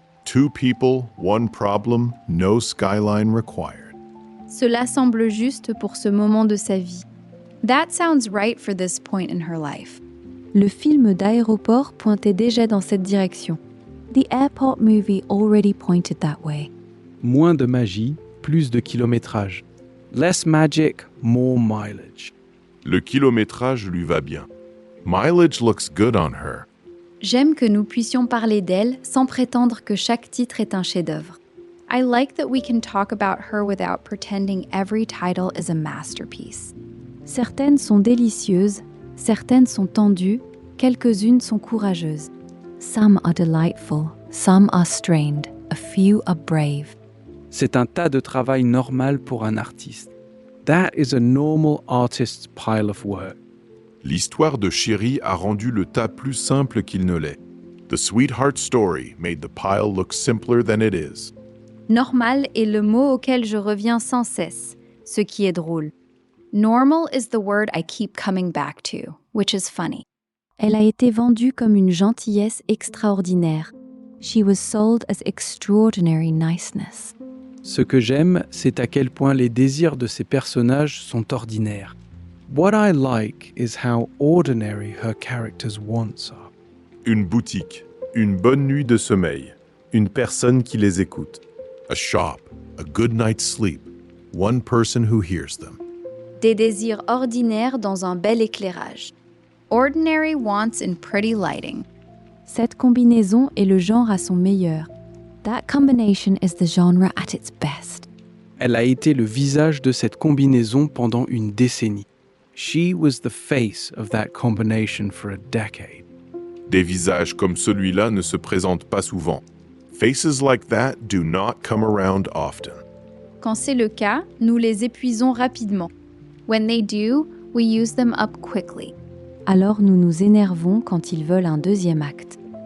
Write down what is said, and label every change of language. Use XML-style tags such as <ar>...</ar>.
<en>2 people, 1 problem, no skyline required.</en> <fr>Cela semble juste pour ce moment de sa vie.</fr> <en>That sounds right for this point in her life.</en> <fr>Le film d'aéroport pointait déjà dans cette direction.</fr> <en>The airport movie already pointed that way.</en> <fr>Moins de magie, plus de kilométrage.</fr> <en>Less magic, more mileage.</en> <fr>Le kilométrage lui va bien.</fr> <en>Mileage looks good on her.</en> <fr>J'aime que nous puissions parler d'elle sans prétendre que chaque titre est un chef-d'œuvre.</fr> <en>I like that we can talk about her without pretending every title is a masterpiece.</en> <fr>Certaines sont délicieuses, certaines sont tendues, quelques-unes sont courageuses.</fr> <en>Some are delightful, some are strained, a few are brave.</en> <fr>C'est un tas de travail normal pour un artiste.</fr> <en>That is a normal artist's pile of work.</en> <fr>L'histoire de Chérie a rendu le tas plus simple qu'il ne l'est.</fr> <en>The sweetheart story made the pile look simpler than it is.</en> <fr>Normal est le mot auquel je reviens sans cesse, ce qui est drôle.</fr> <en>Normal is the word I keep coming back to, which is funny.</en> <fr>Elle a été vendue comme une gentillesse extraordinaire.</fr> <en>She was sold as extraordinary niceness.</en> <fr>Ce que j'aime, c'est à quel point les désirs de ces personnages sont ordinaires.</fr> <en>What I like is how ordinary her characters' wants are.</en> <fr>Une boutique, une bonne nuit de sommeil, une personne qui les écoute.</fr> <en>A shop, a good night's sleep, one person who hears them.</en> <fr>Des désirs ordinaires dans un bel éclairage.</fr> <en>Ordinary wants in pretty lighting.</en> <fr>Cette combinaison est le genre à son meilleur.</fr> <en>That combination is the genre at its best.</en> <fr>Elle a été le visage de cette combinaison pendant une décennie.</fr> <en>She was the face of that combination for a decade.</en> <fr>Des visages comme celui-là ne se présentent pas souvent.</fr> <en>Faces like that do not come around often.</en> <fr>Quand c'est le cas, nous les épuisons rapidement.</fr> <en>When they do, we use them up quickly.</en> <fr>Alors nous nous énervons quand ils veulent un deuxième acte.</fr>